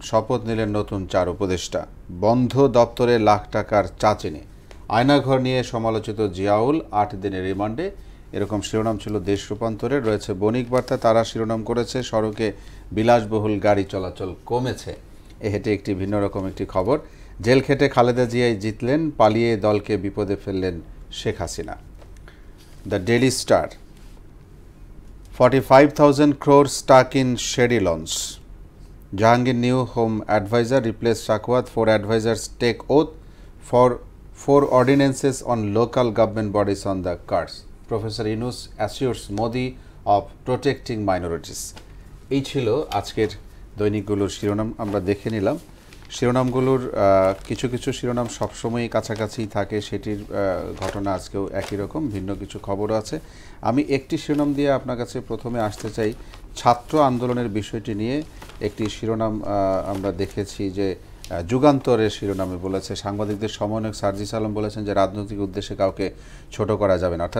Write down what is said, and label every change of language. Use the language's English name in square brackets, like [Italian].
[Bangla] শপথ নিলেন নতুন 4 উপদেষ্টা। বন্ধ দপ্তরে লাখ টাকার চাচিনি, আয়নাঘর নিয়ে সমালোচিত জিয়াউল 8 দিনের রিমান্ডে। এরকম শিরোনাম ছিল দেশ রূপান্তরের। রয়েছে বণিক বার্তা, তারা শিরোনাম করেছে, সড়কে বিলাসবহুল গাড়ি চলাচল কমেছে। হেঁটে একটি ভিন্ন রকম একটি খবর। জেল খেটে খালেদা জিয়াই জিতলেন, পালিয়ে দলকে বিপদে ফেললেন Sheikh Hasina. The daily star, [English] 45,000 crore stuck in shady loans. Jahangir new home advisor replaced Shakwat. 4 advisors take oath for 4 ordinances on local government bodies on the cards. Professor Yunus assures Modi of protecting minorities. [Bangla] এই ছিল আজকের দৈনিকগুলোর শিরোনাম। আমরা দেখে নিলাম শিরোনামগুলোর কিছু শিরোনাম সবসময়ই কাছাকাছি থাকে, সেটির ঘটনা আজকেও একই রকম, ভিন্ন কিছু খবরও আছে। আমি একটি শিরোনাম দিয়ে আপনার কাছে প্রথমে আসতে চাই। ছাত্র আন্দোলনের বিষয়টি নিয়ে একটি শিরোনাম আমরা দেখেছি যে যুগান্তরের শিরোনামে বলেছে, সাংবাদিকদের সমন্বয়ক সার্জিস আলম বলেছেন যে রাজনৈতিক উদ্দেশ্যে কাউকে ছোট করা যাবে না।